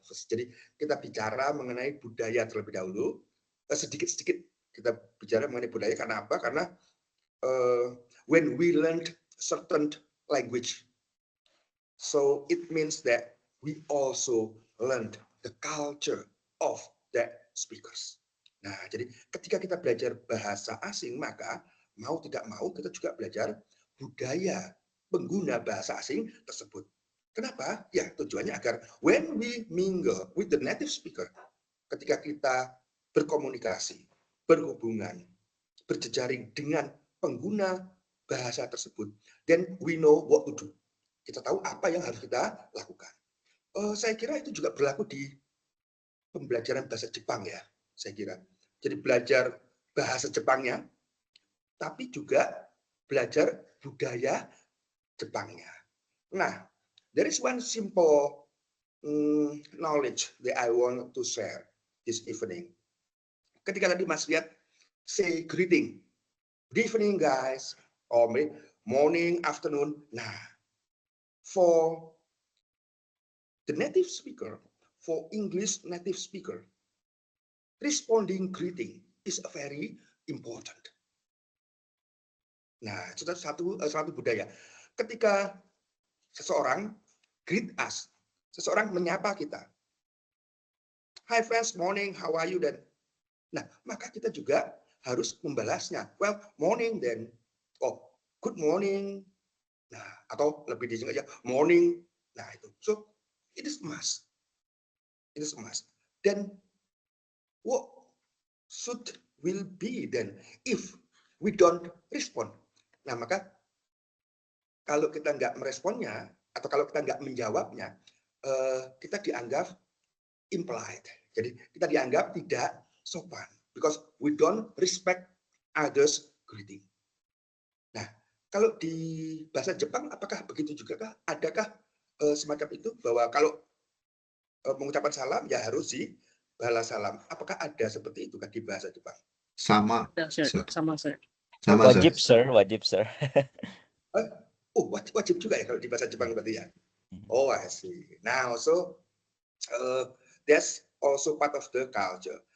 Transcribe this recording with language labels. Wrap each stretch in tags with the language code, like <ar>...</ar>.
<id>Jadi kita bicara mengenai budaya terlebih dahulu. Sedikit-sedikit kita bicara mengenai budaya. Karena apa? Karena</id> <en>when we learned certain language, so it means that we also learned the culture of that speakers.</en> <id>Nah, jadi ketika kita belajar bahasa asing, maka mau tidak mau kita juga belajar budaya pengguna bahasa asing tersebut. Kenapa? Ya, tujuannya agar</id> <en>when we mingle with the native speaker,</en> <id>ketika kita berkomunikasi, berhubungan, berjejaring dengan pengguna bahasa tersebut,</id> <en>then we know what to do.</en> <id>Kita tahu apa yang harus kita lakukan. Saya kira itu juga berlaku di pembelajaran bahasa Jepang ya, saya kira. Jadi belajar bahasa Jepangnya, tapi juga belajar budaya Jepangnya.</id> <en>Nah, there is one simple knowledge that I want to share this evening.</en> <id>Ketika tadi Mas lihat</id> <en>say greeting, good evening guys, or morning, afternoon. Nah, for the native speaker, for English native speaker, responding greeting is very important.</en> <id>Nah, itu satu budaya. Ketika seseorang</id> <en>greet us,</en> <id>seseorang menyapa kita.</id> <en>Hi friends, morning, how are you?</en> <id>Dan, nah, maka kita juga harus membalasnya.</id> <en>Well, morning then. Oh, good morning. Nah,</en> <id>atau lebih disingkat aja,</id> <en>morning. Nah, itu. So, it is must. It is must. Dan what should will be then if we don't respond?</en> <id>Nah, maka kalau kita nggak meresponnya atau kalau kita nggak menjawabnya, kita dianggap impolite. Jadi kita dianggap tidak sopan</id> <en>because we don't respect others greeting.</en> <id>Nah, kalau di bahasa Jepang apakah begitu juga kah? Adakah semacam itu bahwa kalau mengucapkan salam ya harus dibalas salam. Apakah ada seperti itu kan di bahasa Jepang? Sama. Ya, sir. Sama, sir. Sama, Wajib, sir. Wajib, sir. Oh, wajib juga ya kalau di bahasa Jepang berarti ya.</id> <en>Oh, I see. Now, so that's also part of the culture.</en>